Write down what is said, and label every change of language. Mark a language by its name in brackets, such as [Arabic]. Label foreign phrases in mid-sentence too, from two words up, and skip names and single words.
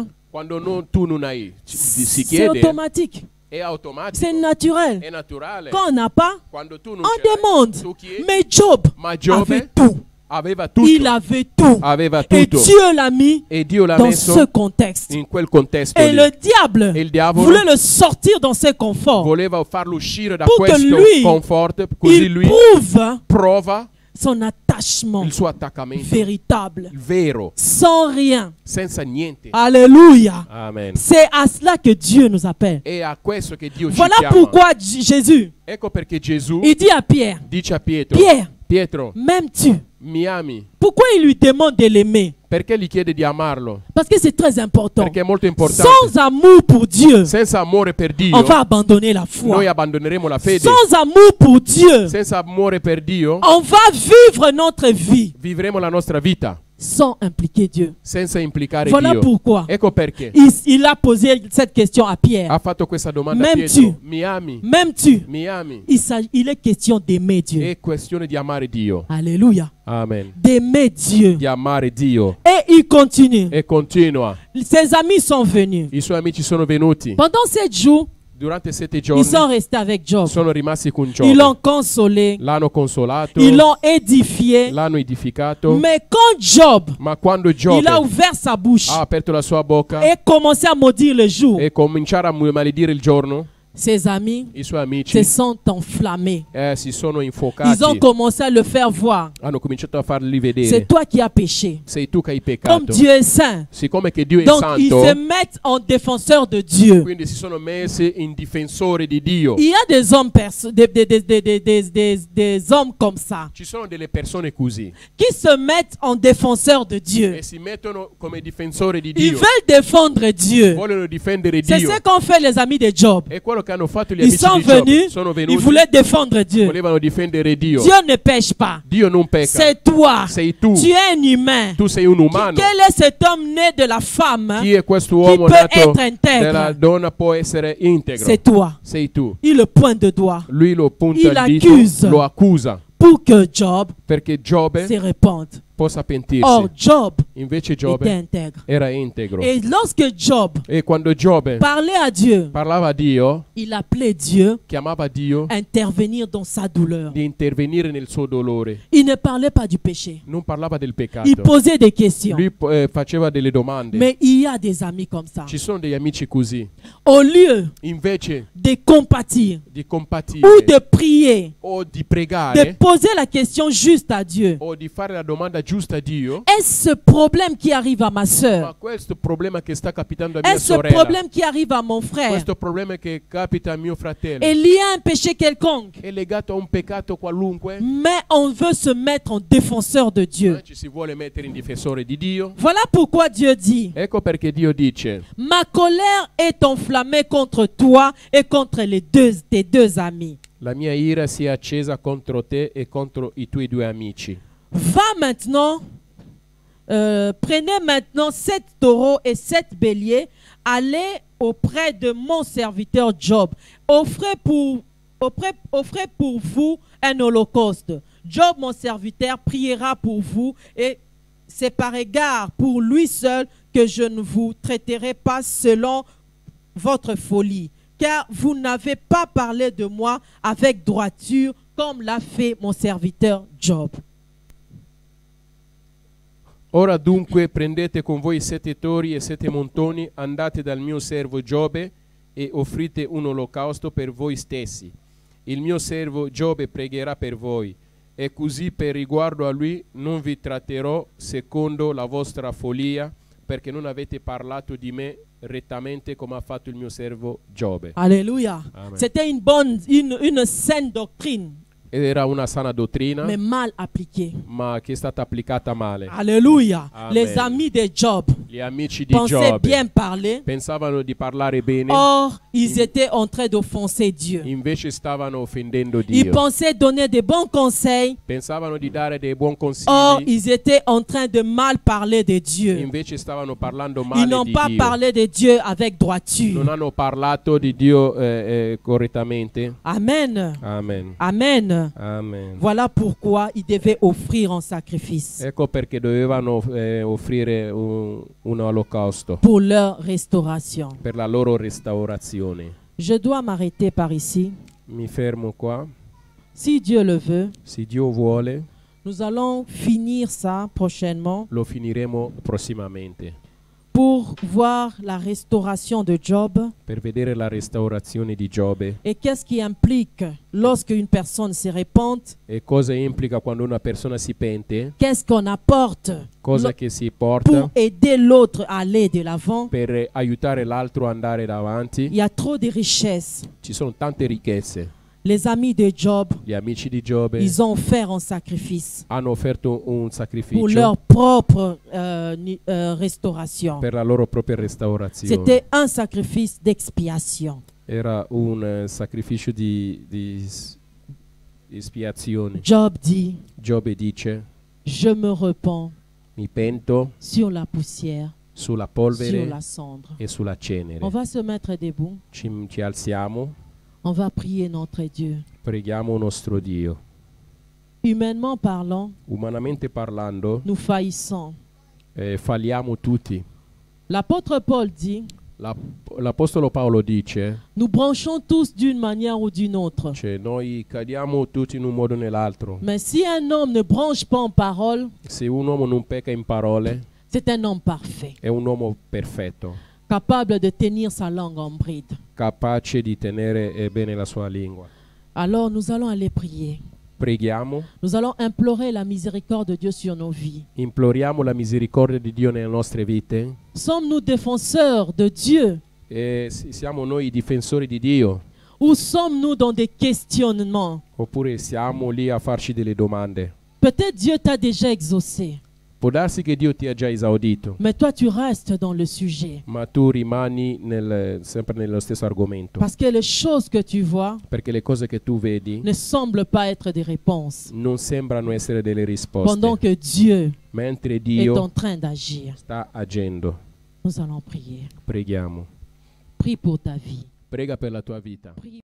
[Italian] Quando tu non hai, si [French] C'est [Italian] chiede, [French] automatique. [Italian] è automatico, [French] C'est naturel. [Italian] è naturale. [French] Quand on n'a pas, [Italian] Quando tu non [French] on [Italian] ce l'hai, [French] demande. [Italian] tu chiedi. [French] Mais Job [Italian] Ma Giobbe [French] avait tout. [Italian] aveva tutto. [French] Il avait tout. [Italian] Aveva [French] Et [Italian] tutto. [French] Dieu l'a mis [Italian] E Dio l'ha [French] dans [Italian] messo [French] ce contexte. [Italian] in quel contesto [French] Et [Italian] lì. [French] le diable [Italian] E il diavolo [French] voulait le sortir dans ce confort. [Italian] voleva farlo uscire da [French] Pour que [Italian] questo [French] lui, [Italian] comfort, così [French] Il lui prouve [Italian] prova [French] son attachement [Italian] il suo attaccamento [French] véritable. [Italian] vero, [French] Sans rien. [Italian] senza niente. [French] Alléluia. [Italian] Amen. [French] C'est à cela que Dieu nous appelle. [Italian] È a questo che Dio ci [French] Voilà [Italian] chiama. [French] pourquoi Jésus, [Italian] Ecco perché Gesù [French] il dit à Pierre, [Italian] dice a Pietro, [French] Pierre, [Italian] Pietro, [French] m'aimes-tu? [Italian] mi ami? [French] Pourquoi il lui demande de l'aimer? [Italian] Perché gli chiede di amarlo? [French] Parce que c'est très important. [Italian] Perché è molto importante. [French] Sans amour pour Dieu, [Italian] Senza amore per Dio, [French] on va abandonner la foi. [Italian] noi abbandoneremo la fede. [French] Sans amour pour Dieu, [Italian] Senza amore per Dio, [French] on va vivre notre vie [Italian] vivremo la nostra vita [French] sans impliquer Dieu. [Italian] senza implicare [French] Voilà [Italian] Dio. [French] pourquoi [Italian] Ecco perché [French] il a posé cette question à Pierre. [Italian] ha fatto questa domanda a [French] M'aimes-tu? [Italian] Pietro. Mi ami? [French] M'aimes-tu? [Italian] Mi ami? [French] Il est question d'aimer Dieu. [Italian] È questione di amare Dio. [French] Alléluia. [Italian] Amen. [French] D'aimer Dieu. [Italian] Di amare Dio. [French] Et il continue. [Italian] E continua. [French] Ses amis sont venus. [Italian] I suoi amici sono venuti. [French] Pendant 7 jours, [Italian] Durante 7 [French] ils [Italian] giorni [French] sont restés avec Job. [Italian] sono rimasti con [French] Ils l'ont [Italian] Giobbe. [French] consolé. [Italian] L'hanno consolato, [French] Ils l'ont édifié. [Italian] l'hanno edificato. [French] Mais quand Job, [Italian] Ma quando [French] il [Italian] Giobbe [French] a ouvert sa bouche [Italian] ha aperto la sua bocca [French] et commencé à maudire le jour, [Italian] e cominciare a maledire il giorno, [French] ses amis [Italian] i suoi [French] se [Italian] amici [French] sont enflammés. [Italian] si sono [French] Ils [Italian] infocati. [French] ont commencé à le faire voir. [Italian] Hanno cominciato a farli [French] C'est [Italian] vedere. [French] toi qui as péché. [Italian] Sei tu che hai [French] Comme [Italian] peccato. [French] Dieu est saint. [Italian] Siccome che Dio è [French] Donc ils se [Italian] santo, [French] mettent en défenseur de Dieu. [Italian] quindi si sono messi in difensore di Dio. [French] Il y a des hommes, des hommes comme ça [Italian] Ci sono delle persone così [French] qui se mettent en défenseur de Dieu. [Italian] e si mettono come difensore di [French] Ils [Italian] Dio. [French] veulent défendre Dieu. [Italian] Vogliono difendere [French] C'est [Italian] Dio. [French] ce qu'ont fait les amis de Job. [Italian] È quello che hanno fatto gli [French] Ils [Italian] amici [French] sont [Italian] di Giobbe. [French] venus, [Italian] Sono [French] ils [Italian] venuti, [French] voulaient défendre Dieu. [Italian] volevano difendere Dio. [French] Dieu ne pêche pas. [Italian] Dio non pecca. [French] C'est toi. [Italian] Sei tu. [French] Tu es un humain. [Italian] Tu sei un umano. [French] Quel est cet homme né de la femme? [Italian] Chi è questo Chi uomo [French] peut [Italian] nato [French] être intègre? [Italian] della donna può essere integro? [French] C'est toi. [Italian] Sei tu. [French] Il le pointe de doigt [Italian] Lui lo punta [French] Il [Italian] il dito, [French] accuse. [Italian] lo accusa [French] pour que Job [Italian] perché Giobbe [French] se répande. [Italian] possa pentirsi. [French] Or, Job [Italian] Invece [French] était [Italian] Giobbe [French] intègre. [Italian] era integro. [French] Et lorsque Job [Italian] E quando Giobbe [French] parlait à Dieu, [Italian] parlava a Dio, [French] il appelait Dieu [Italian] chiamava Dio [French] à intervenir dans sa douleur. [Italian] di intervenire nel suo dolore. [French] Il ne parlait pas du péché. [Italian] Non parlava del [French] Il [Italian] peccato. [French] posait des questions. [Italian] Lui faceva delle domande. [French] Mais il y a des amis comme ça. [Italian] Ci sono degli amici così. [French] Au lieu [Italian] Invece [French] de compatir [Italian] di compatire [French] ou de prier, [Italian] o di [French] de [Italian] pregare [French] poser la question juste à Dieu, [Italian] o di fare la domanda giusta a Dio, [French] est-ce ce problème qui arrive à ma [Italian] ma [French] soeur? [Italian] questo problema che sta capitando a mia [French] Est-ce ce [Italian] sorella, [French] problème qui arrive à mon frère? [Italian] questo problema che capita a mio fratello, [French] Est lié à un péché quelconque? [Italian] è legato a un peccato qualunque? [French] Mais on veut se mettre en défenseur de Dieu. [Italian] Ci si vuole mettere in difensore di Dio. [French] Voilà pourquoi Dieu dit: [Italian] Ecco perché Dio dice: [French] ma colère est enflammée contre toi et contre tes deux amis. [Italian] la mia ira si è accesa contro te e contro i tuoi due amici. [French] Va maintenant, prenez maintenant 7 taureaux et 7 béliers, allez auprès de mon serviteur Job, offrez pour vous un holocauste. Job, mon serviteur, priera pour vous, et c'est par égard pour lui seul que je ne vous traiterai pas selon votre folie, car vous n'avez pas parlé de moi avec droiture comme l'a fait mon serviteur Job. [Italian] Ora dunque prendete con voi 7 tori e 7 montoni, andate dal mio servo Giobbe e offrite un olocausto per voi stessi. Il mio servo Giobbe pregherà per voi, e così per riguardo a lui non vi tratterò secondo la vostra follia, perché non avete parlato di me rettamente come ha fatto il mio servo Giobbe. [French] Alléluia. [Italian] Amen. [French] C'était une saine doctrine. [Italian] era una sana dottrina, [French] mais mal appliquée. [Italian] ma che è stata applicata male. [French] Alléluia. [Italian] Amen. [French] Les amis de Job [Italian] Gli amici di [French] pensaient [Italian] Giobbe [French] bien parler. [Italian] pensavano di parlare bene, [French] Or, ils étaient en train d'offenser Dieu. [Italian] invece stavano offendendo [French] Ils [Italian] Dio. [French] pensaient donner de bons conseils. [Italian] Pensavano di dare dei buoni [French] Or, [Italian] consigli, [French] ils étaient en train de mal parler de Dieu. [Italian] invece stavano parlando [French] Ils [Italian] male [French] n'ont [Italian] di [French] pas [Italian] Dio. [French] parlé de Dieu avec droiture. [Italian] Non hanno parlato di Dio correttamente. [French] Amen. [Italian] Amen. [French] Amen. [Italian] Amen. [French] Voilà pourquoi ils devaient offrir un sacrifice [Italian] Ecco perché dovevano offrire un olocausto [French] pour leur restauration. [Italian] per la loro restaurazione. [French] Je dois m'arrêter par ici. [Italian] Mi fermo qua. [French] Si Dieu le veut, [Italian] Se Dio vuole, [French] nous allons finir ça prochainement [Italian] lo finiremo prossimamente [French] pour voir la restauration de Job [Italian] per vedere la restaurazione di Giobbe [French] et qu'est-ce qui implique lorsque une personne se repente, [Italian] e cosa implica quando una persona si pente, [French] qu'est-ce qu'on apporte [Italian] cosa che si porta [French] pour aider l'autre à aller de l'avant. [Italian] per aiutare l'altro ad andare [French] Il [Italian] davanti. [French] y a trop de richesses. [Italian] Ci sono tante ricchezze. [French] Les amis de Job, [Italian] Gli amici di Giobbe [French] ils ont offert un sacrifice [Italian] hanno offerto un [French] pour [Italian] sacrificio [French] leur propre restauration. [Italian] per la loro propria restaurazione. [French] C'était un sacrifice d'expiation. [Italian] Era un sacrificio di espiazione. [French] Job dit, [Italian] Giobbe dice: [French] je me repens [Italian] mi pento [French] sur la poussière, [Italian] sulla [French] sur [Italian] polvere [French] la cendre. [Italian] e sulla cenere. [French] On va se mettre debout. [Italian] Ci alziamo, [French] On va prier notre Dieu. [Italian] preghiamo il nostro Dio. [French] Humainement parlant, [Italian] Umanamente parlando, [French] nous faillissons. [Italian] falliamo tutti. [French] L'apôtre Paul dit, [Italian] L'Apostolo Paolo dice, [French] nous branchons tous d'une manière ou d'une autre. [Italian] cioè, noi cadiamo tutti in un modo o nell'altro. [French] Mais si un homme ne branche pas en parole, [Italian] Se un uomo non pecca in parole, [French] c'est un homme parfait, [Italian] è un uomo perfetto, [French] capable de tenir sa langue en bride. [Italian] capace di tenere bene la sua lingua. [French] Alors nous allons aller prier. [Italian] Preghiamo, [French] Nous allons implorer la miséricorde de Dieu sur nos vies. [Italian] imploriamo la misericordia di Dio nelle nostre vite. [French] Sommes-nous défenseurs de Dieu [Italian] E siamo noi i difensori di Dio, [French] ou sommes-nous dans des questionnements? [Italian] oppure siamo lì a farci delle domande? [French] Peut-être Dieu t'a déjà exaucé, [Italian] Può darsi che Dio ti ha già esaudito, [French] mais toi tu restes dans le sujet. [Italian] ma tu rimani sempre nello stesso argomento, [French] Parce que les choses que tu vois [Italian] perché le cose che tu vedi [French] ne semblent pas être des réponses. [Italian] non sembrano essere delle risposte, [French] Pendant que Dieu [Italian] mentre [French] est en [Italian] Dio [French] train d'agir. [Italian] sta agendo. [French] Nous allons prier. [Italian] Preghiamo. [French] Prie pour ta vie. [Italian] Prega per la tua vita. [French] Prie